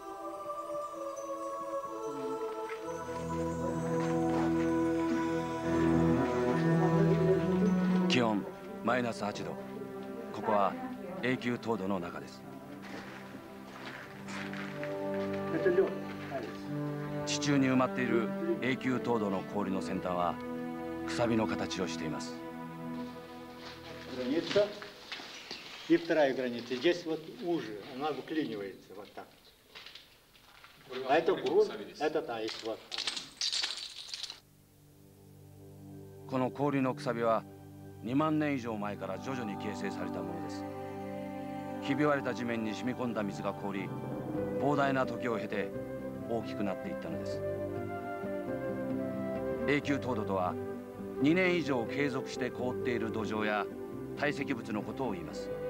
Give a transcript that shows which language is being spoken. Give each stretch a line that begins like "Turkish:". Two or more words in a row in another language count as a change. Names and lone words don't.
Japanese: 気温マイナス8度。ここは永久凍土の中です。地中に埋まっている永久凍土の氷の先端はくさびの形をしています。
Russian: И вторая граница. Здесь вот уже, она выклинивается вот так. А это грунт, это таис вот.
Japanese: この氷のくさびは2万年以上前から徐々に形成されたものです。ひび割れた地面に染み込んだ水が凍り、膨大な時を経て大きくなっていったのです。永久凍土とは2年以上継続して凍っている土壌や堆積物のことを言います。